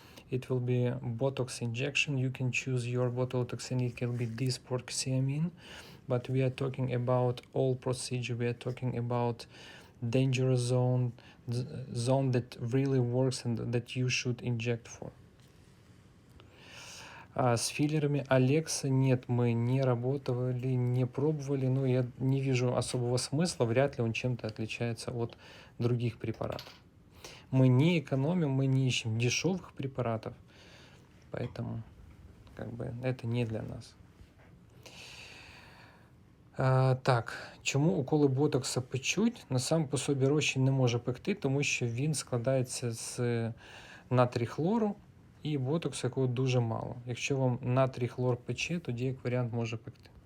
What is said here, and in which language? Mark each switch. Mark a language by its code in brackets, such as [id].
[en] It will be Botox injection. You can choose your Botox and it can be this porcine, but we are talking about all procedure. We are talking about dangerous zone, zone that really works and that you should inject for. [ru] С филлерами Алекса нет, мы не работали, не пробовали, но я не вижу особого смысла, вряд ли он чем-то отличается от других препаратов. Мы не экономим, мы не ищем дешевых препаратов, поэтому как бы это не для нас. [uk] Так, чому уколи ботокса печуть? На сам по собі розчин не може пекти, тому що він складається з натрій хлору і ботоксу, якого дуже мало. Якщо вам натрій хлор пече, тоді як варіант може пекти.